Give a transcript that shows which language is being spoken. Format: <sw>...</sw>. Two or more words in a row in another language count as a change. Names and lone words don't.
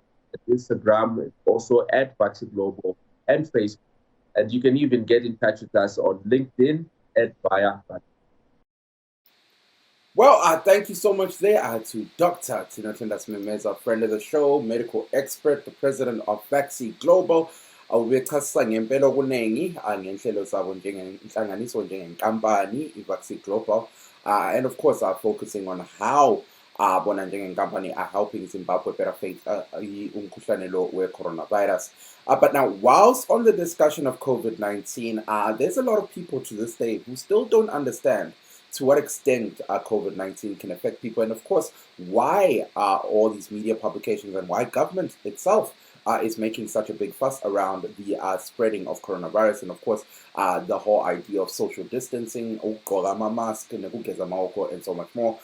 <en>Instagram is also @BaxiGlobal, and Facebook. And you can even get in touch with us on LinkedIn @Via. Well, thank you so much there to Dr. Tinotenda Simemeza, friend of the show, medical expert, the president of Baxi Global.</en> <nd>Ubechasisa ngempela okunengi ngenhlelo zabo njengenhlanganiso njengenkampani iVaxi Global,</nd> <en>and of course focusing on how</en> <nd>bona njengenkampani</nd> <en>are helping Zimbabwe better face</en> <nd>umkhuhlane lo we-coronavirus.</nd> <en>But now, whilst on the discussion of COVID-19, there's a lot of people to this day who still don't understand to what extent COVID-19 can affect people, and of course, why all these media publications and why government itself is making such a big fuss around the spreading of coronavirus, and of course, the whole idea of social distancing, mask, and so much more.</en>